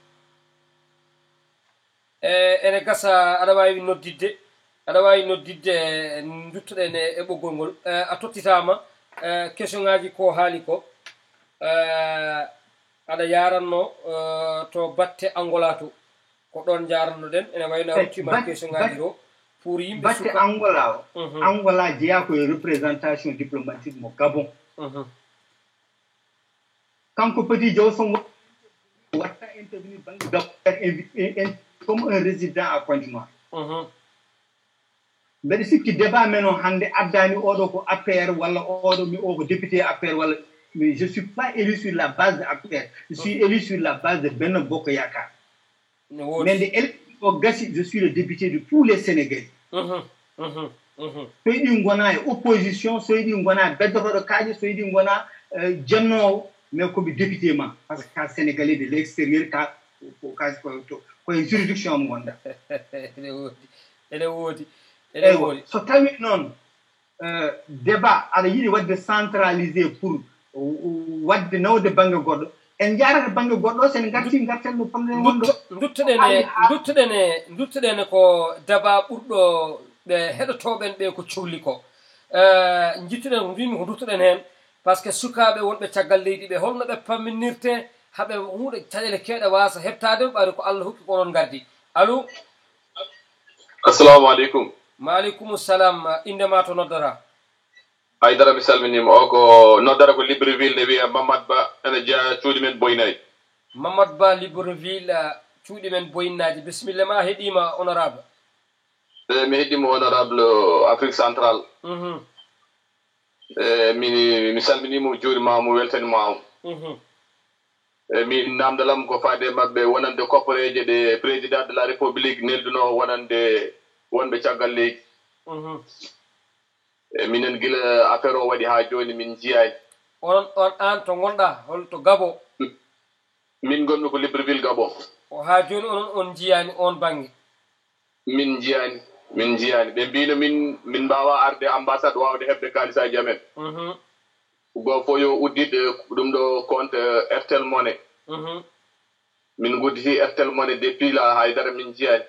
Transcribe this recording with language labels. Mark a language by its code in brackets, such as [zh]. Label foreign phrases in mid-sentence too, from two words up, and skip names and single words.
[ff] ene gasa aɗa wawi noddidde duttoɗen e ɓoggol ngol a tottitama question ngaji ko haali ko aɗa yaranno to batte Angola to ko ɗon jarannoɗen ene wayno hawtima question ngaji ɗo pour yimɓe batte Angola o Angola jeeya koye [fr] représentation diplomatique [ff] mo Gabon kanko Petit Diaw son watta [fr] intervenir banque Gabon comme un résident à Pointe-Noire [ff] mbeɗa sikki débat men o hande addani oɗo ko APR walla oɗo mi o ko député APR walla [fr] mais je suis pas élu sur la base de APR je suis élu sur la base de Benno Bokk Yakaar mais [ff] nde élection o gasi [fr] je suis le député de tous les Sénégalais [ff] so yiɗi gona e opposition so yiɗi gona beddotoɗo kaaje so yiɗi gona jennowo mais komi député ma [fr] par ce que [ff] ka [fr] sénégalais de l'extérieur [ff] koye juridiction mo gonɗa ene woodi so tawi noon débat aɗa yiɗi wadde centralisé pour wadde nawde banggue goɗɗo en jarata banggue goɗɗo sen garti garten no probléme wonɗo duttoɗene ko débat ɓurɗo ɓe heɗotoɓen ɓe ko cohli ko jittuɗen mbimi ko duttoɗen hen [fr] par ce que [ff] sukaɓe wonɓe caggal leydi ɓe holno ɓe pamminirte haɓe huuɗe caɗele kewɗe wasa heɓtade ɓaade ko Allah hokki ko ɗon gardi allo [ar] السلام عليكم عليكم السلام [ff] indema to noddata haydara mi salminima o ko noddata ko Libreville ne wiya Mamadou Ba ene jeeya cuuɗi men boynaji Mamadou Ba Libreville cuuɗi men boynaji bisimilla ma heeɗima honorable mi heeɗima honorable [fr] Afrique centrale [ff] mi salminimo juurimamo weltanimamo min namdalam ko faade mabɓe wonande koppareje ɗe [fr] président de la république [ff] nelduno wonande wonɓe caggal leydi minen gila affaire o waɗi ha joni min jiyani on an to gonɗa holto Gabon min gonmi ko Libreville Gabon o ha joni on jiyani on banggue min jiyani ɓe mbino min mbawa arde ambassade wawde heɓde kalisaji amen go fo yo uddide ɗum ɗo compte Airtel Money min gudditi Airtel Money [fr] depuis la [ff] haydara min jiyani